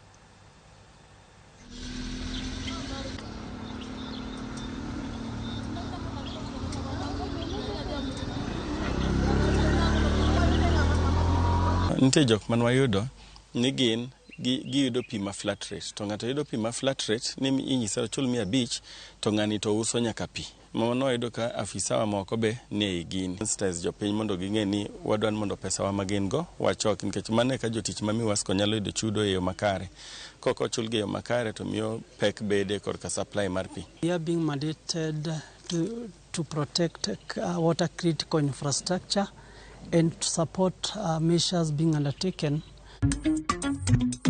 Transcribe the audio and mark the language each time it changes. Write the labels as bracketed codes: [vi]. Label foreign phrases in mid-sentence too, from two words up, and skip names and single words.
[luo] Nitie jok man wayudo ni giyudo pi ma [en] flat rate, [luo] to ng'ato yudo pi ma [en] flat rate [luo] ni inyisa ochul 500 to ng'ani to uso nyaka pi. Mano wayudo ka afisa wa moko be ni ei gini. Sensitize jopiny mondo ging'e ni wadwan mondo pesa wa magin go wachok, nikech mano ka jotich ma miwasko nyalo yudo chudo e yo makare. Koko chul gi e yo makare to miyo pek bede kod ka supply mar pi. [en] We are being mandated to protect water critical infrastructure and to support measures being undertaken.